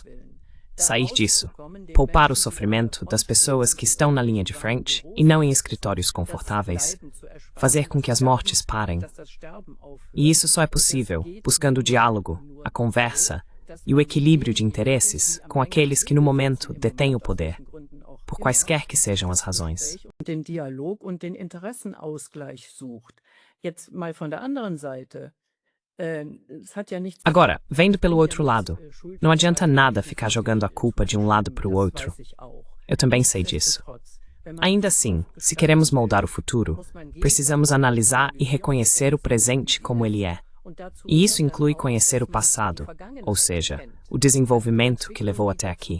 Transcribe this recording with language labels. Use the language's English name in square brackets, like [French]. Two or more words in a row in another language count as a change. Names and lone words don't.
[Portuguese] Sair disso, poupar o sofrimento das pessoas que estão na linha de frente e não em escritórios confortáveis, fazer com que as mortes parem. E isso só é possível buscando o diálogo, a conversa e o equilíbrio de interesses com aqueles que no momento detêm o poder, por quaisquer que sejam as razões. [German] Den Dialog und den Interessenausgleich sucht. Jetzt mal von der anderen Seite. [Portuguese] Agora, vendo pelo outro lado, não adianta nada ficar jogando a culpa de um lado para o outro. Eu também sei disso. Ainda assim, se queremos moldar o futuro, precisamos analisar e reconhecer o presente como ele é. E isso inclui conhecer o passado, ou seja, o desenvolvimento que levou até aqui.